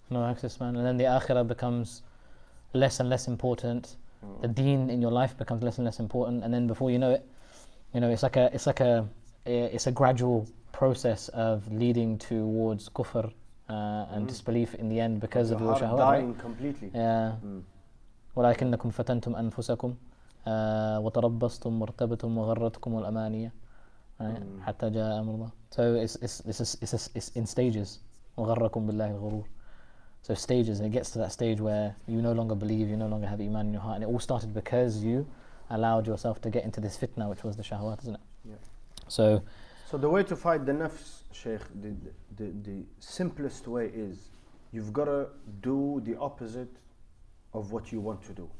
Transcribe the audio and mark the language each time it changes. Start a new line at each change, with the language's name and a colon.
English: No access, man. And then the akhirah becomes less and less important. The deen in your life becomes less and less important. And then before you know it, you know, it's a gradual process of leading towards kufr and disbelief in the end because of your shahwat. Dying completely. Yeah.
Arabic: ولكنكم فتنتم أنفسكم وتربصتم وارتبتم وغرتكم الأمانية حتى جاء أمر الله.
English: So it's in stages.
Arabic: وغركم بالله الغرور.
English: So stages, and it gets to that stage where you no longer believe, you no longer have iman in your heart, and it all started because you allowed yourself to get into this fitna, which was the shahwat, isn't it? Yeah. So the way to fight the nafs, Shaykh, the simplest way is you've got to do the opposite of what you want to do.